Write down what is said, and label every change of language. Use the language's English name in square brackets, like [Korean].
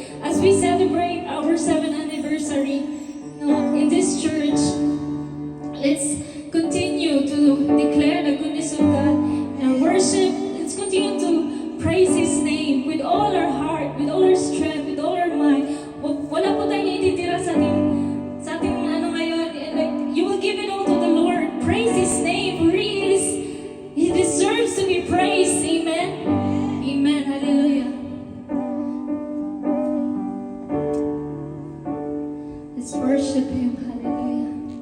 [English] As we celebrate our 7th anniversary in this church, let's continue to declare the goodness of God and worship. Let's continue to praise His name with all our heart, with all our strength, with all our mind. [Filipino] Wala po tayong ititira sa ating ano ngayon. [English] And like, you will give it all to the Lord. Praise His name, for He is. He deserves to be praised. Amen. Amen. Hallelujah. Let's worship Him. Hallelujah.